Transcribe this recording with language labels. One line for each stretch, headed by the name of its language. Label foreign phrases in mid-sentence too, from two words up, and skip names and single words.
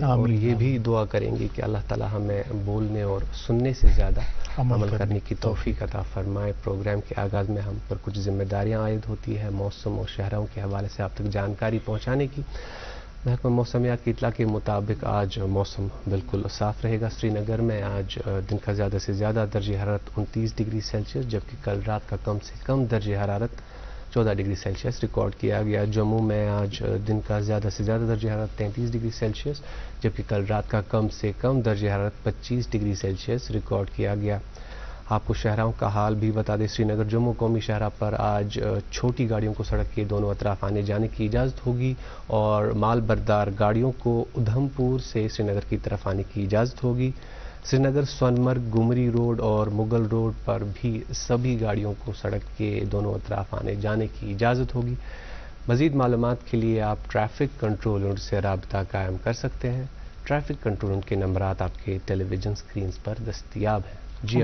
Urdu: اور یہ بھی دعا کریں گے کہ اللہ تعالیٰ ہمیں بولنے اور سننے سے زیادہ عمل کرنے کی توفیق عطا فرمائے. پروگرام کے آغاز میں ہم پر کچھ ذمہ داریاں عائد ہوتی ہے موسم اور شہروں کے حوالے سے آپ تک جانکاری پہنچانے کی. محکمہ موسمیات کی اطلاع کے مطابق آج موسم بالکل صاف رہے گا. سری نگر میں آج دن کا زیادہ سے زیادہ درجہ حرارت 29
English: degree Celsius,
Urdu: جبکہ کل رات کا کم سے کم درجہ حرارت 14
English: degree Celsius
Urdu: ریکارڈ کیا گیا. جموں میں آج دن کا زیادہ سے زیادہ درجہ حرارت 33
English: degree Celsius,
Urdu: جبکہ کل رات کا کم سے کم درجہ حرارت 25
English: degree Celsius
Urdu: ریکارڈ کیا گیا. آپ کو شہروں کا حال بھی بتا دیں. سری نگر جموں قومی شاہراہ پر آج چھوٹی گاڑیوں کو سڑک کے دونوں اطراف آنے جانے کی اجازت ہوگی اور مال بردار گاڑیوں کو ادھم پور سے سری نگر کی طرف آنے کی اجازت ہوگی. سری نگر سونمرگ گمری روڈ اور مغل روڈ پر بھی سبھی گاڑیوں کو سڑک کے دونوں اطراف آنے جانے کی اجازت ہوگی. مزید معلومات کے لیے آپ
English: traffic control unit
Urdu: سے رابطہ قائم کر سکتے ہیں.
English: traffic control unit
Urdu: کے نمبرات آپ کے
English: television screens
Urdu: پر دستیاب ہیں. جی